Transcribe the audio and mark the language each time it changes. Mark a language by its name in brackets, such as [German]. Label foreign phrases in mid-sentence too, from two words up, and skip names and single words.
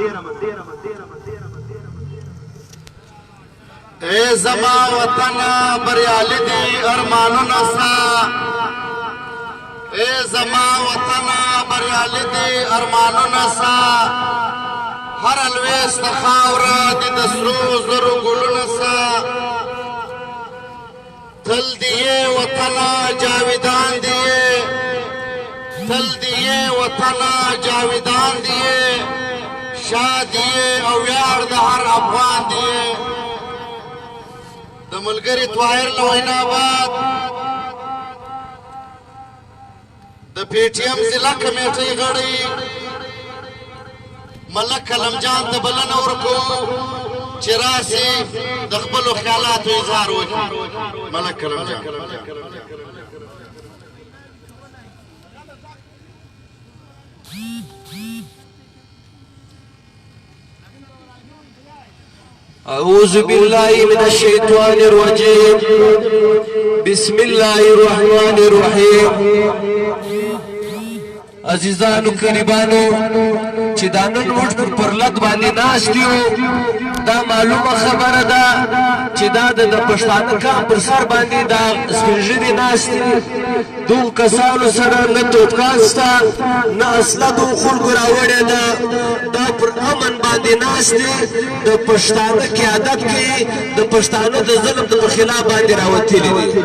[Pashto] اے زما وطن بریالی دی ارمانونه سا اے زما وطن بریالی دی ارمانونه سا هر الویست خاوره دی د سرو زرو ګلونه سا تل دیے وطن جاویدان دیے تل دیے وطن جاویدان دیے شاه دیے او ویاړ د هر افغان دیے د ملګری طاهر لوینا آباد د پی ټی ایم ضلع کمیټې غړي ملک کلم جان ته بلنه ورکو چې راسي د خپلو خیالاتو اظهار وکړي. ملک کرم جان. [Arabic] أعوذ بالله من الشيطان الرجيم. بسم الله الرحمن الرحيم. [Pashto] عزیزانو قریبانو چې دا نن موږ پر پرلط باندې ناست یو دا معلومه خبره ده چې دا د پښتانه کام پر سر باندې دا سپین ږیري ناست دي دغو کسانو سره نه توپکان شته نه اسله دغو خلکو راوړې ده دا پر امن باندې ناست دي د پښتانه قیادت کوي د پښتانه د ظلم د خلاف باندې راوتلي دي.